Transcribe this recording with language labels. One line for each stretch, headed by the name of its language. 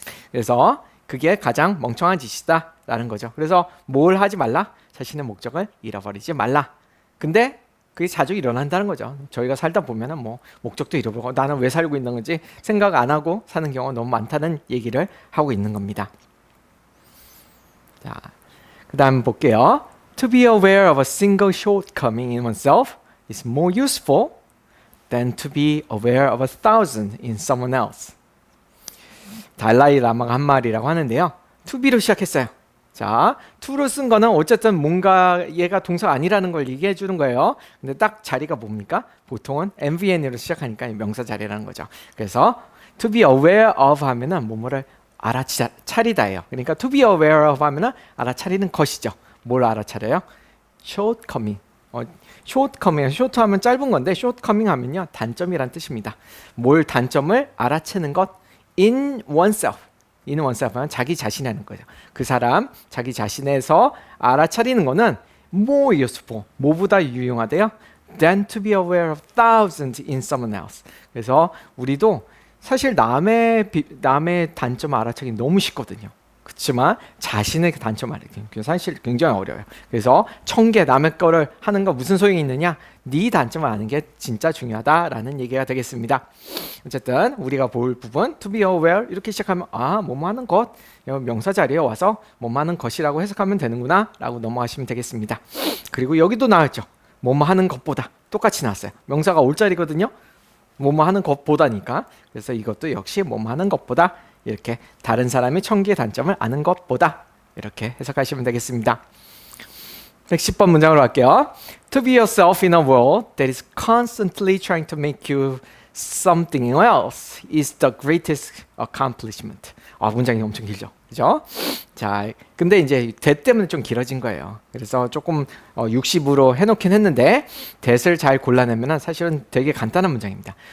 Korean: 그래서 그게 가장 멍청한 짓이다 라는 거죠. 그래서 뭘 하지 말라? 자신의 목적을 잃어버리지 말라. 근데 그게 자주 일어난다는 거죠. 저희가 살다 보면은 목적도 잃어버리고 나는 왜 살고 있는 건지 생각 안 하고 사는 경우가 너무 많다는 얘기를 하고 있는 겁니다. 자, 그 다음 볼게요.
English: To be aware of a single shortcoming in oneself is more useful than to be aware of 1,000 in someone else.
Korean: 달라이 라마가 한 말이라고 하는데요.
English: to be
Korean: 로 시작했어요. 자, to로 쓴 거는 어쨌든 뭔가 얘가 동사가 아니라는 걸 얘기해 주는 거예요. 근데 딱 자리가 뭡니까? 보통은 MVN으로 시작하니까 명사 자리라는 거죠. 그래서
English: to be aware of
Korean: 하면은 뭐뭐를 알아차리다예요. 그러니까
English: to be aware of
Korean: 하면은 알아차리는 것이죠. 뭘 알아차려요? shortcoming. shortcoming, short 하면 짧은 건데 shortcoming 하면요 단점이란 뜻입니다. 뭘 단점을 알아채는 것
English: in oneself. in oneself
Korean: 하면 자기 자신이라는 거죠. 그 사람 자기 자신에서 알아차리는 거는
English: more useful,
Korean: 뭐보다 유용하대요?
English: than to be aware of thousands in someone else.
Korean: 그래서 우리도 사실 남의 단점을 알아차리기 너무 쉽거든요. 그렇지만 자신의 단점 알아차리기 사실 굉장히 어려워요. 그래서 1000개 남의 거를 하는 거 무슨 소용이 있느냐? 네 단점을 아는 게 진짜 중요하다라는 얘기가 되겠습니다. 어쨌든 우리가 볼 부분
English: to be aware
Korean: 이렇게 시작하면 뭐뭐 하는 것 명사 자리에 와서 뭐뭐 하는 것이라고 해석하면 되는구나 라고 넘어가시면 되겠습니다. 그리고 여기도 나왔죠. 뭐뭐 하는 것보다 똑같이 나왔어요. 명사가 올 자리거든요. 뭐뭐 하는 것보다니까. 그래서 이것도 역시 뭐뭐 하는 것보다 이렇게 다른 사람이 1000개의 단점을 아는 것보다 이렇게 해석하시면 되겠습니다. 110번 문장으로 갈게요.
English: To be yourself in a world that is constantly trying to make you something else is the greatest accomplishment.
Korean: 문장이 엄청 길죠. 그죠? 자, 근데 이제 that 때문에 좀 길어진 거예요. 그래서 조금 60으로 해놓긴 했는데 that을 잘 골라내면 사실은 되게 간단한 문장입니다.